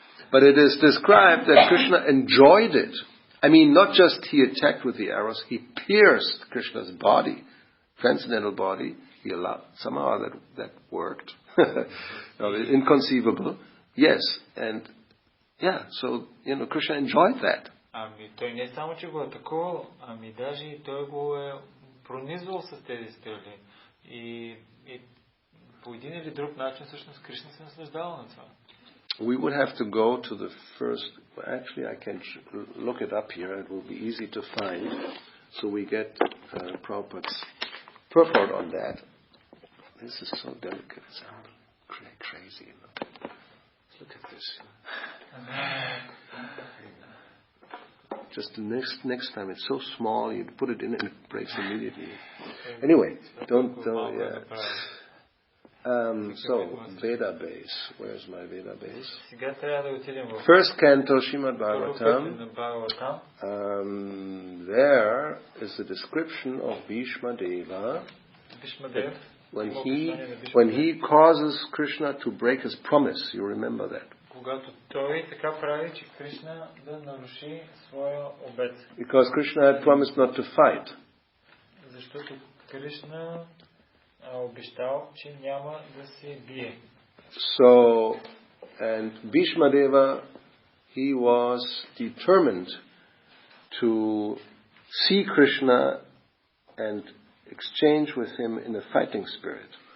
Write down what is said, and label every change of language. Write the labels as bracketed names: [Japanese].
[English] But it is described that Krishna enjoyed it. I mean, not just he attacked with the arrows, he pierced Krishna's body, transcendental body. He allowed, somehow that worked. Inconceivable. Yes. And so, Krishna enjoyed that. [Bulgarian] Той не само, че го атакувал, даже и той го е пронизвал с тези стрели. И по един или друг начин всъщност Кришна се наслаждава на това. [English] We would have to go to the first. Actually, I can look it up here. It will be easy to find, so we get Prabhupada's purport on that. This is so delicate. It's crazy. Look at this. Just the next time, it's so small. You put it in and it breaks immediately. Anyway, don't yeah. So, Veda base. Where's my Veda base? [Bulgarian] Сега трябва да отидем в [English] First canto, Srimad [Bulgarian] първо пътен [English] Bhagavatam. [Bulgarian] на Бхагаватам. [English] There is a description of Bhishma Deva [Bulgarian] Бишмадев. [English] when he causes Krishna to break his promise. You remember that? [Bulgarian] Когато той така прави, че Кришна да наруши своя обет. [English] Because Krishna had promised not to fight. [Bulgarian] Защото Кришна обещал, че няма да се бие. [English] So, and Bhishma Deva, he was determined to see Krishna and exchange with him in a fighting spirit.